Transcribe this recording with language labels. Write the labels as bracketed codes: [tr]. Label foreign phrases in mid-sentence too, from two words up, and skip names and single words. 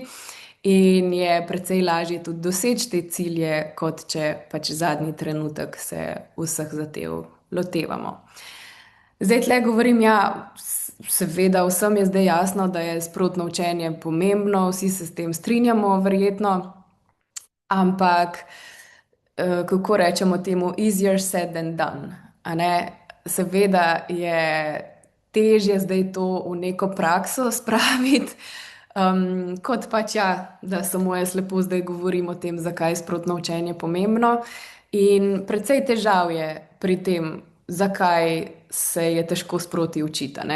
[sl] In je precej lažje tudi doseči te cilje, kot če pač zadnji trenutek se vseh zadev lotevamo. Zdaj tle govorim, ja, seveda vsem je zdaj jasno, da je sprotno učenje pomembno, vsi se s tem strinjamo, verjetno, ampak kako rečemo temu, [en] easier said than done, [sl] a ne? Seveda je težje zdaj to v neko prakso spraviti, kot pač ja, da samo jaz lepo zdaj govorim o tem, zakaj je sprotno učenje pomembno. In precej težav je pri tem, zakaj se je težko sproti učiti, a ne?